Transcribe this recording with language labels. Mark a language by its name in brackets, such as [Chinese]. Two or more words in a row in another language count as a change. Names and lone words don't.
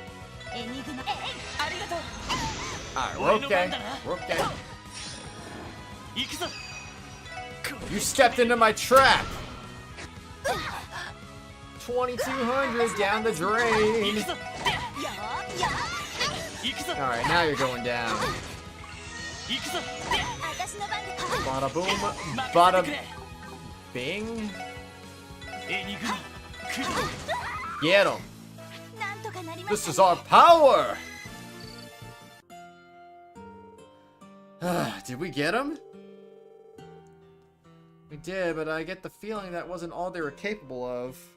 [English] Alright, we're okay. We're okay. You stepped into my trap! 2200 down the drain! Alright, now you're going down. Bada boom, bada bing. Get him! This is our power! Did we get him? We did, but I get the feeling that wasn't all they were capable of.